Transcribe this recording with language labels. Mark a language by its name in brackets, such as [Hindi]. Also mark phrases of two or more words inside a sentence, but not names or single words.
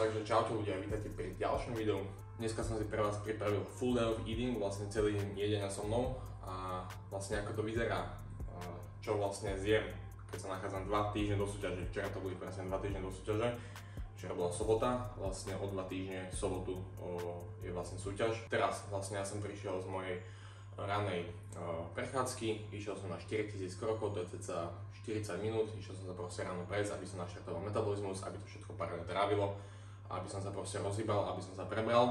[Slovak] Čaute ľudia, vítajte pri ďalšom videu. Dneska som si pre vás pripravil [English] full day of eating, [Slovak] vlastne celý deň jedenia so mnou a vlastne ako to vyzerá, čo vlastne zjem, keď sa nachádzam 2 týždne do súťaže. Včera to boli presne 2 týždne do súťaže, včera bola sobota, vlastne o 2 týždne v sobotu je vlastne súťaž. Teraz vlastne ja som prišiel z mojej ranej prechádzky, išiel som na 4000 krokov, to je cca 40 minút, išiel som sa proste ráno prejsť, aby som naštartoval metabolizmus, aby to všetko parádne trávilo, aby som sa proste rozhýbal, aby som sa prebral.